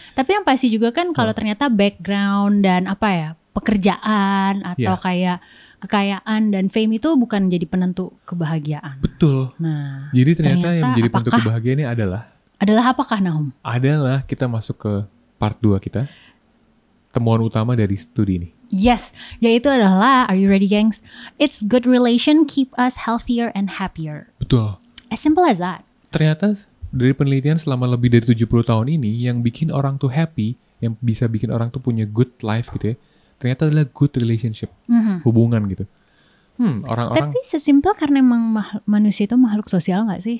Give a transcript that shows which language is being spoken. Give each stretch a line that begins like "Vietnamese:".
Indonesian: Tapi yang pasti juga kan kalau ternyata background dan pekerjaan atau kayak kekayaan dan fame itu bukan jadi penentu kebahagiaan. Betul. Nah, jadi ternyata yang menjadi penentu kebahagiaan ini adalah apakah, Nahum? Adalah kita masuk ke part 2 kita. Temuan utama dari studi ini. Yes, yaitu adalah,
English: are you ready,
Indonesian: gengs?
English: It's good relation keep us healthier and happier.
Indonesian: Betul.
English: As simple as that.
Indonesian: Ternyata dari penelitian selama lebih dari 70 tahun ini, yang bikin orang tuh happy, yang bisa bikin orang tuh punya good life gitu ya, ternyata adalah
English: good relationship,
Indonesian: hubungan gitu. Orang-orang. Tapi sesimpel karena emang manusia itu makhluk sosial gak sih?